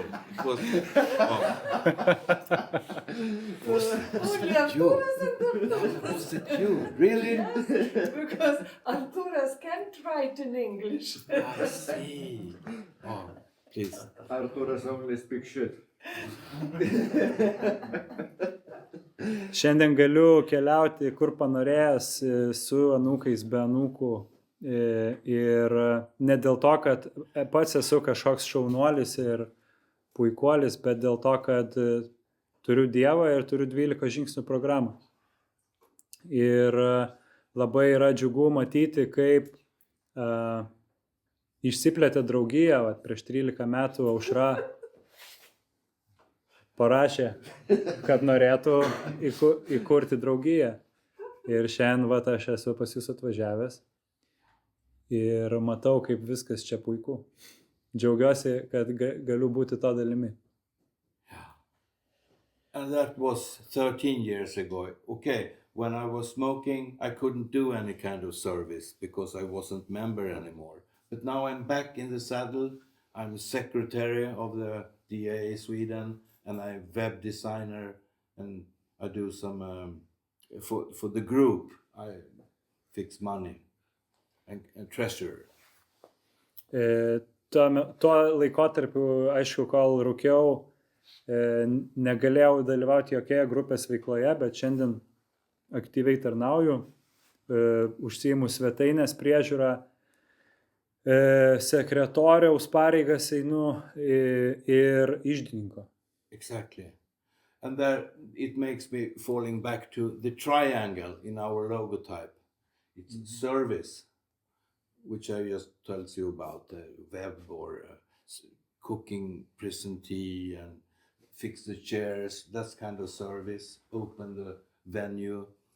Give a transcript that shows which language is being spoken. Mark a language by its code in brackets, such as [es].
[en] It was it you? Was it you? Really? Yes, because Arturas can't write in English. I see. Oh, please. Arturas only speaks shit. [lt] Šiandien galiu keliauti kur panorėjęs su anūkais, be anūkų. Ir ne dėl to, kad pats esu kažkoks šaunuolis ir puikuolis, bet dėl to, kad turiu Dievą ir turiu 12 žingsnių programą. Ir labai yra džiugu matyti, kaip išsiplėtė draugija. Prieš 13 metų Aušra parašė, kad norėtų įkurti draugiją. Ir šiandien aš esu pas jūs atvažiavęs ir matau, kaip viskas čia puiku. Džiaugiuosi, kad galiu būti to dalimi. [en] And that was 13 years ago. Okay, when I was smoking, I couldn't do any kind of service because I wasn't member anymore. But now I'm back in the saddle. I'm secretary of the DAA Sweden. And I'm web designer, and I do some for the group. I fix money and treasurer. [lt] Tuo laikotarpiu, aišku, kol rūkiau, negalėjau dalyvauti jokioje grupės veikloje, bet šiandien aktyviai tarnauju, užsiimu svetainės priežiūrą, sekretoriaus pareigas einu ir iždininko. [en] Exactly. And there it makes me falling back to the triangle in our logotype. It's service, which I just told you about, web or cooking prison tea and fix the chairs, that's kind of service, open the venue.